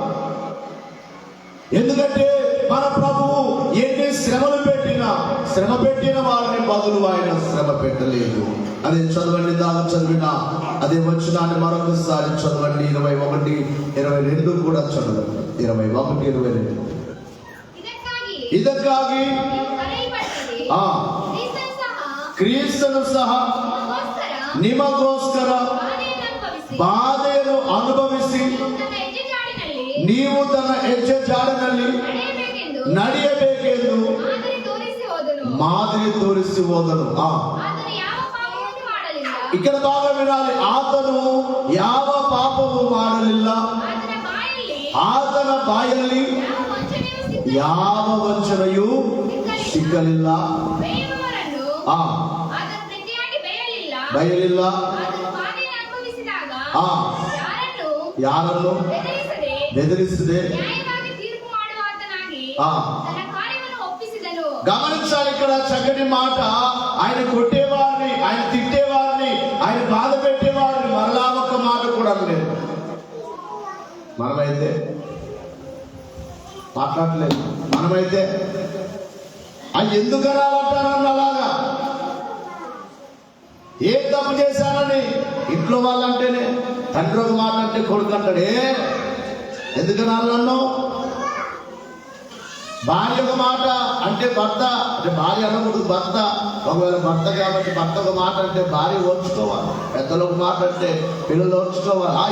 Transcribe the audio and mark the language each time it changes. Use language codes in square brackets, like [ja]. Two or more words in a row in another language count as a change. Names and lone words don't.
[te] ఎందుకంటే మన ప్రభువు ఎన్ని శ్రమలు పెట్టినా, శ్రమ పెట్టిన వారిని బదులు ఆయన శ్రమ పెట్టలేదు. అదే చదవండి, దాకా చదివిన అదే వచనాన్ని మరొకసారి చదవండి. 21, 22 కూడా చదవండి. 21, 22. [kn] ಇದಕ್ಕಾಗಿ ಕ್ರಿಸ್ತನು ಸಹ ನಿಮಗೋಸ್ಕರ ಬಾಧೆಯನ್ನು ಅನುಭವಿಸಿ ನೀವು ತನ್ನ ಹೆಜ್ಜೆ ಜಾಡಿನಲ್ಲಿ ನಡೆಯಬೇಕೆಂದು ಮಾದರಿ ತೋರಿಸಿ ಹೋದನು. [te] ఇక్కడ బాగా వినాలి. [kn] ಆತನು ಯಾವ ಪಾಪವು ಮಾಡಲಿಲ್ಲ, ಆತನ ಬಾಯಲ್ಲಿ ಯಾವ ವಂಚನೆಯೂ ಸಿಕ್ಕಲಿಲ್ಲ, ಬಯಲಿಲ್ಲ, ಯಾರನ್ನು ಬೆದರಿಸದೆ [te] గమనించాలి ఇక్కడ చక్కటి మాట. ఆయన కొట్టేవారిని, ఆయన తిట్టేవారిని, ఆయన బాధ పెట్టేవారిని మరలా ఒక్క మాట కూడా లేదు. మనమైతే మాట్లాడలేదు. మనమైతే అది ఎందుకు అనాలంటారన్న అలాగా ఏం తప్పు చేశానని ఇంట్లో వాళ్ళంటేనే, తండ్రి ఒక మాట అంటే కొడుకు అంటాడే ఎందుకనాలి నన్ను, భార్య ఒక మాట అంటే భర్త అంటే భార్య అనకూడదు, భర్త ఒకవేళ భర్త కాబట్టి భర్త ఒక మాట అంటే భార్య ఓర్చుకోవాలి, పెద్దలు ఒక మాట అంటే పిల్లలు ఓర్చుకోవాలి.